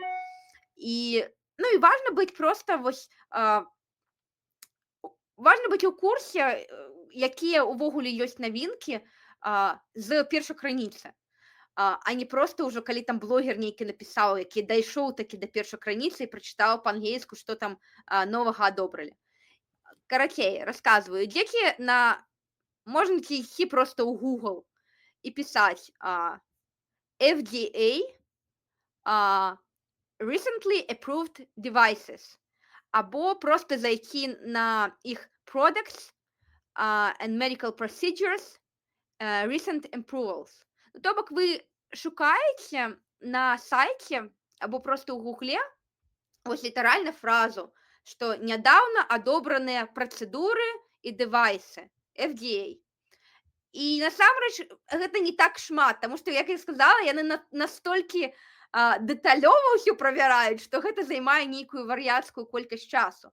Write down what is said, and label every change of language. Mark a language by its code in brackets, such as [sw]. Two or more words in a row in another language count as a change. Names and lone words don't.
[be] І важна быць проста вось важна быць у курсе, якія ўвогуле ёсць навінкі з першакрыніцы, а не проста ўжо калі там блогер нейкі напісаў, які дайшоў такі да першакрыніцы і прачытаў па-ангельску, што там новага адобралі. Карацей, расказваю. Дзеці можна ісці проста ў Google і пісаць [en] FDA recently approved devices, [be] або просто зайти на іх [en] products and medical procedures recent approvals. [be] То бок вы шукаеце на сайце або просто ў Гугле вось літаральна фразу, што нядаўна адобраныя працэдуры і дэвайсы FDA. І насамрэч гэта не так шмат, таму што, як я сказала, яны настолькі дэталёва ўсё правяраюць, што гэта займае нейкую вар'яцкую колькасць часу.